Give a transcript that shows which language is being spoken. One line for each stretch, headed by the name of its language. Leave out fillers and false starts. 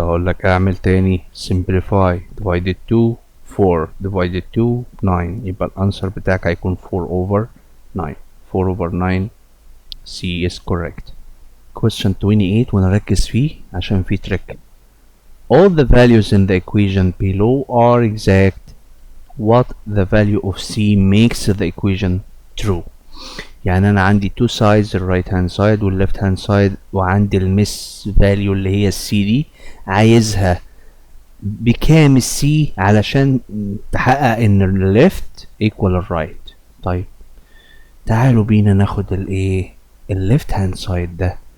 Arabic: هقول لك اعمل تاني simplify divided 2 4 divided 2 9 يبقى الانسر بتاعك هيكون 4 over
English: 9. 4 over 9 C is correct.
Arabic: Question 28 ونركز فيه عشان فيه trick.
English: All the values in the equation below are exact. What the value of C makes the equation true.
Arabic: يعني انا عندي two sides الرايت هاند سايد والليفت هاند سايد وعندي المس فاليو اللي هي السي دي عايزها بكام السي علشان تحقق ان الليفت ايكوال الرايت. طيب تعالوا بينا ناخد الايه الليفت هاند سايد ده.